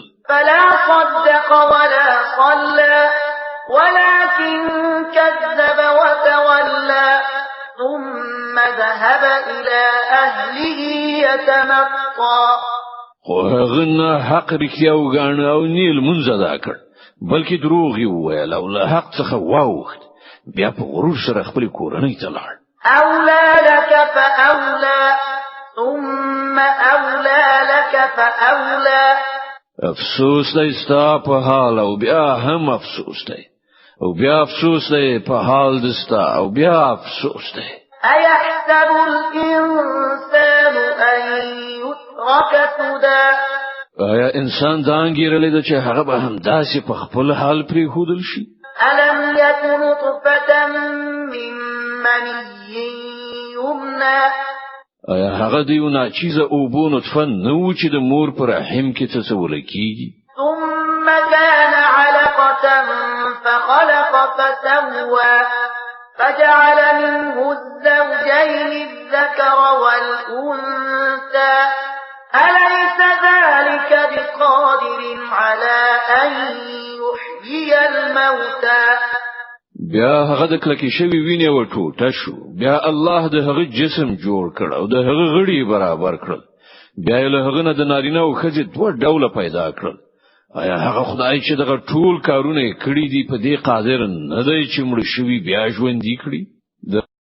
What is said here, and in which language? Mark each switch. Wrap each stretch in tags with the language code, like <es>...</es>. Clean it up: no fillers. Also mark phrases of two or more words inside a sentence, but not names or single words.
<ar>فلا صدق ولا صلى ولكن كذب وتولى ثم ذهب إلى أهله يتمطى</ar> <ps>خو هغه نه حق رښتیا وګاڼه او نیل منځ ادا کړ بلکې دروغ یې وویل او له حق څخه واوښت بیا په غرور سره خپل کورنۍ ته لاړ</ps> <ar>أولى لك فأولى ثم أولى لك فأولى</ar> <ps>افسوس دی ستا په حال او بیا هم افسوس دی او بیا افسوس دی په حال دستا او بیا افسوس دی</ps> <ar>أيحسب الإنسان أن يترك سدى</ar> <ps>آیا انسان دا انګیرلې ده چې هغه به هم داسې په خپل حال پرېښودل شي</ps> <ar>ألم يكن نطفة من مني يمنى</ar> <ps>آیا هغه د یو ناچیزه اوبو نطفه نه و چې د مور پر رحم کې تصور کیږي</ps> <ar>ثم كان علقة فخلق فسوى فجعل منه الزوجين الذكر والأنثى أليس ذلك بقادر على أن يحيي الموتى</ar> <ps>بیا هغه د کلکی شوی ویني و ټوټه شو بیا الله د هغه جسم جوړ کړ او د هغه غړي برابر کړل بیا له هغه نه د نارینه او ښځې دوه ډوله پیدا کړل آیا هغه خدای چې دغه ټول کارونه کړی دی په دې قادر نه دی چې مړ شوی بیا ژوندۍ کړي</ps>